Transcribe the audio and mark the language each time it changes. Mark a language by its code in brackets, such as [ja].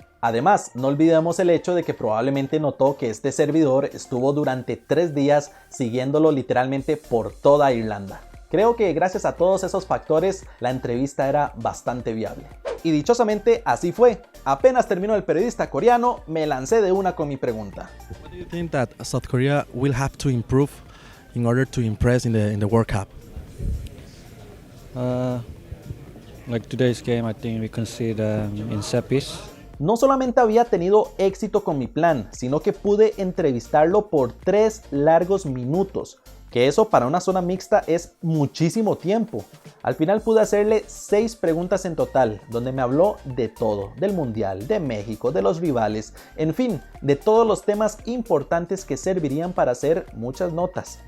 [es] Además, no olvidemos el hecho de que probablemente notó que este servidor estuvo durante 3 días siguiéndolo literalmente por toda Irlanda. Creo que gracias a todos esos factores, la entrevista era bastante viable. Y dichosamente así fue. Apenas terminó el periodista coreano, me lancé de una con mi pregunta. [en] What do you think that South Korea will have to improve in order to impress in the World Cup? Like today's game, I think we concede in set piece. [es] No solamente había tenido éxito con mi plan, sino que pude entrevistarlo por 3 largos minutos, que eso para una zona mixta es muchísimo tiempo. Al final pude hacerle 6 preguntas en total, donde me habló de todo, del mundial, de México, de los rivales, en fin, de todos los temas importantes que servirían para hacer muchas notas.